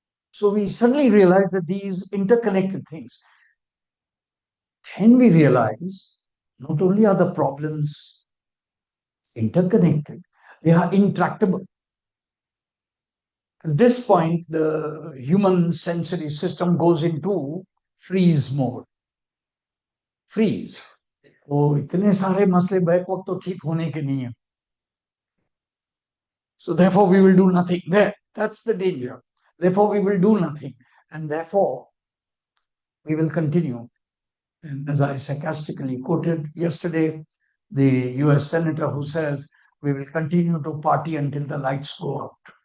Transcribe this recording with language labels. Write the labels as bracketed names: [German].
[English] So we suddenly realize that these interconnected things. Then we realize not only are the problems interconnected, they are intractable. At this point, the human sensory system goes into freeze mode. Freeze. [Hindi] Oh, इतने सारे मसले back वक्त तो ठीक होने के नहीं है. [English] So therefore we will do nothing. That's the danger. Therefore we will do nothing. And therefore we will continue. And as I sarcastically quoted yesterday, the US Senator who says, we will continue to party until the lights go out.